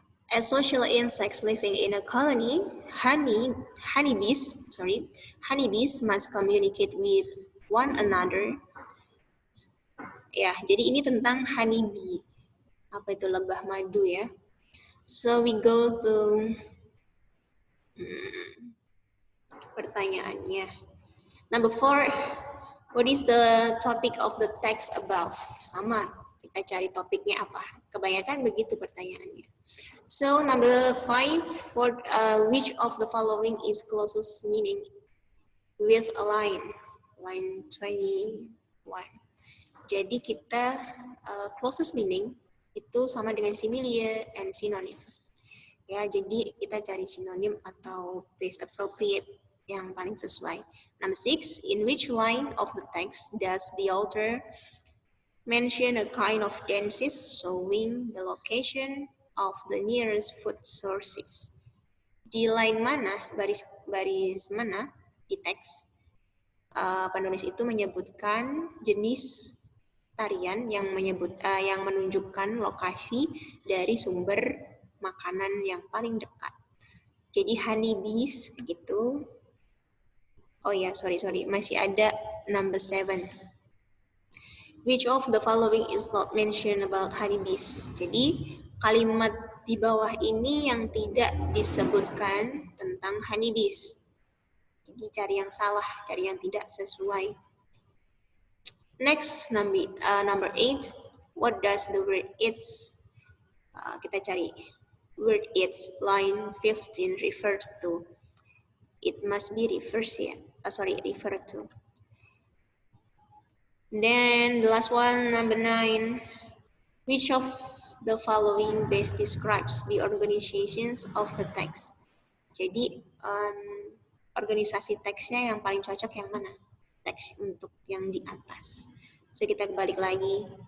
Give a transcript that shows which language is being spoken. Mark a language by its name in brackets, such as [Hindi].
[English] As social insects living in a colony, honeybees must communicate with one another. [Indonesian] Ya, jadi ini tentang honeybee. Apa itu lebah madu ya? [English] So we go to [Indonesian] pertanyaannya. [English] Number 4, what is the topic of the text above? [Indonesian] Sama, kita cari topiknya apa. Kebanyakan begitu pertanyaannya. [English] So number 5, which of the following is closest meaning with a line? Line 21. [Indonesian] Jadi kita [English] closest meaning [Indonesian] itu sama dengan [English] simile and synonym. [Indonesian] Ya, jadi kita cari sinonim atau place appropriate yang paling sesuai. [English] Number 6, in which line of the text does the author mention a kind of dances showing the location of the nearest food sources? [Indonesian] Di line mana, baris mana di teks penulis itu menyebutkan jenis tarian yang menunjukkan lokasi dari sumber makanan yang paling dekat. Jadi honeybees itu, masih ada [English] number 7. Which of the following is not mentioned about honeybees? [Indonesian] Jadi kalimat di bawah ini yang tidak disebutkan tentang honeybees. Jadi cari yang salah, cari yang tidak sesuai. [English] Next, number 8. What does the word eats? [Indonesian] Kita cari [English] word eats, line 15 refers to. It must be referred to. Then the last one, number 9. Which of the following best describes the organizations of the text? [Indonesian] Jadi organisasi teksnya yang paling cocok yang mana? Teks untuk yang di atas. So kita balik lagi.